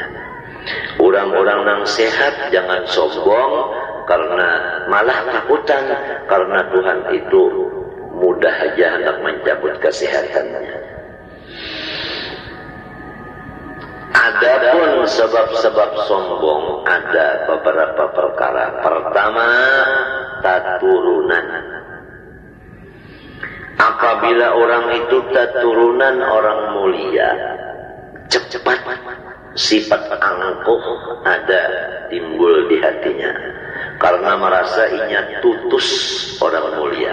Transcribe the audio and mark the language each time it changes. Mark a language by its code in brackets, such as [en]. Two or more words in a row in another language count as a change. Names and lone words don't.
[id] Orang-orang yang sehat jangan sombong karena malah takutan karena Tuhan itu mudah aja hendak mencabut kesehatannya. Adapun sebab-sebab sombong ada beberapa perkara. Pertama, [bjn] taturunan. Apabila orang itu taturunan orang mulia, cepat sifat angkuh ada timbul di hatinya karena merasa inya tutus orang mulia.